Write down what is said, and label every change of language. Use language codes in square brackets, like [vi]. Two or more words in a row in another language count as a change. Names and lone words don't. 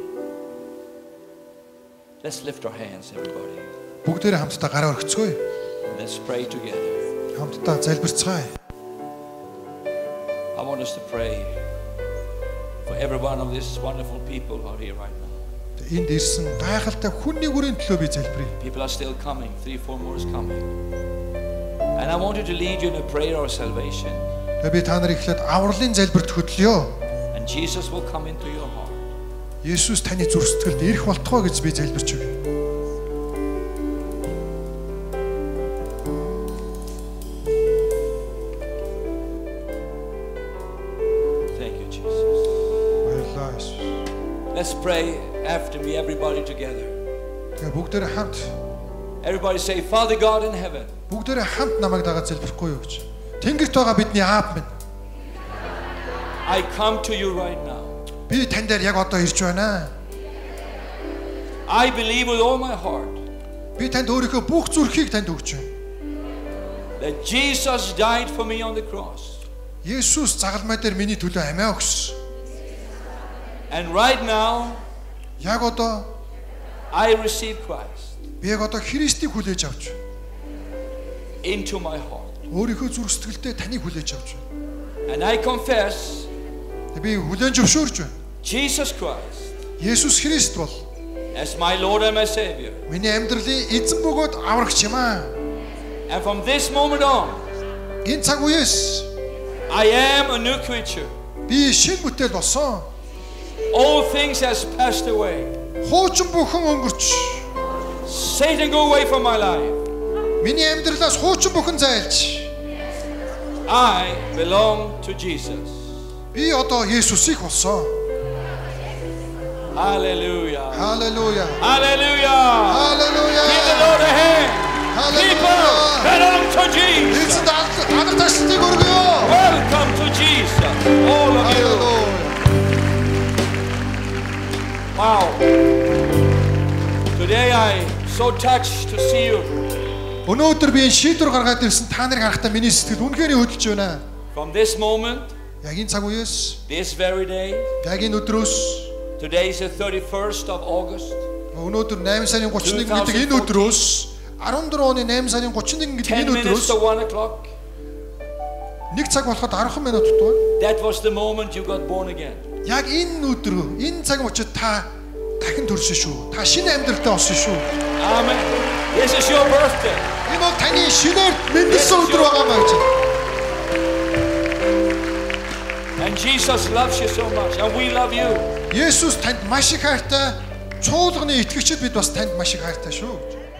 [en] Let's lift our hands, everybody. [mn] Бүгдээрээ хамтдаа гараа өргөцгөөе. [en] Let's pray together. [mn] Хамтдаа залбирцгаая. [en] I want us to pray for every one of these wonderful people who are here right now. [mn] Энд ирсэн гайхалтай хүн нэгүрийн төлөө би залбирая. [en] People are still coming. 3-4 more is coming. And I want you to lead you in a prayer of salvation. [mn] Тэгээ би та нарыг эхлээд авралын залбирт хөтлөё. [en] And Jesus will come into your heart. [mn] Есүс таны зүрх сэтгэлд ирэх болтгоо гэж би залбирч өгье. [en] Thank you, Jesus. [mn] Баярлалаа Есүс. [en] Let's pray after me, everybody together. [mn] Тэгээ бүгдээрээ хамт [en] Everybody say, Father God in heaven, [mn] бүгдээрээ хамт намайг дагаад залбихгүй юу гэж. Тэнгэрт байгаа бидний аав минь. [en] I come to you right now. [mn] Би тань дээр яг одоо ирж байна. [en] I believe with all my heart [mn] Би танд өөрийнхөө бүх зүрхийг танд өгч байна. [en] that Jesus died for me on the cross. [mn] Есүс загалмай дээр миний төлөө амиа өгсөн. [en] And right now, [mn] Яг одоо [en] I receive Christ [mn] би яг одоо Христийг хүлээж авч байна. [en] into my heart. [mn] Өөрийнхөө зүрх сэтгэлдээ таныг хүлээж авч байна. [en] And I confess [mn] Би хүлээн зөвшөөрч байна. [en] Jesus Christ [mn] Есүс Христ бол [en] as my Lord and my Savior. [mn] миний амьдралын эзэн бөгөөд аврагч юм аа. [en] And from this moment on, [mn] Энэ цаг үеэс [en] I am a new creature. [mn] би шинэ бүтээл болсон. [en] All things has passed away. [mn] Хуучин бүхэн өнгөрч. [en] Satan, go away from my life. [mn] Миний амьдралаас хуучин бүхэн зайлж. [en] I belong to Jesus. [mn] Би одоо Есүсийг болсон. [en] Hallelujah. [mn] Халелуя. [en] Hallelujah. [mn] Халелуя. [en] Give the Lord a hand. People, [mn] Халелуя. [en] belong to Jesus. [mn] Эцэд алдар ташлтыг өргөё. [en] Welcome to Jesus. All of you. [mn] Халелуя. [en] Wow. Today I so touched to see you [mn] Өнөөдөр би энэ шийдвэр гаргаад ирсэн та нарыг харахтаа миний сэтгэл үнэхээр хөдөлж байна. [en] from this moment, [mn] Яг энэ цаг үеэс, [en] this very day. [mn] яг энэ өдрөөс [en] Today is the 31st of August. [mn] өнөөдөр 8 сарын 31 гэдэг энэ өдрөөс 14 оны 8 сарын 31 гэдэг [en] 10 [mn] энэ [en] minutes [mn] өдрөөс [en] to 1 o'clock. [mn] 1 цаг болоход 10 минут дутуу. [en] That was the moment you got born again. [mn] Яг энэ өдрөө, энэ цаг учраас та дахин төрсөн шүү. Та шинэ амьдралтай болсон шүү. [en] Amen. This is your birthday. [mn] Энэ бол таны шинээр мэндэлсэн өдөр байгаа маа гэж. [en] And Jesus loves you so much. And we love you. [mn] Есүс танд маш их хайртай. Чуулганы итгэгчид бид бас танд маш их хайртай шүү.